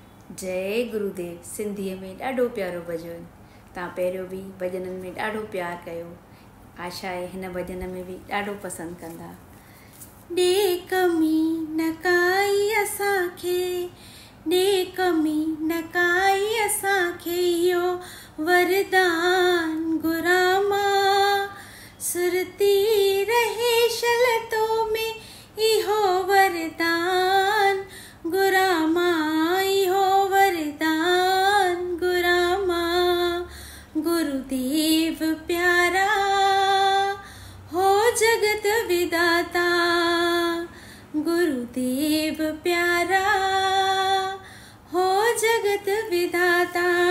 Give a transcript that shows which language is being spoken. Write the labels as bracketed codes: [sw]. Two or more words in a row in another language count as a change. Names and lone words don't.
[sd] जय गुरुदेव सिंधीअ में ॾाढो प्यारो भॼन। तव्हां पहिरियों बि भॼननि में ॾाढो प्यार कयो। आशा आहे हिन भॼन में बि ॾाढो पसंदि कंदा। ॾे कमी न काई असांखे, ॾे कमी न काई असांखे, इहो वरदान गुरामा सुरती रहे शलतो में, इहो वरदान गुरामा, इहो वरदान गुरामा। गुरुदेव प्यारा हो जगत विदाता, गुरुदेव प्यारा हो जगत विदाता।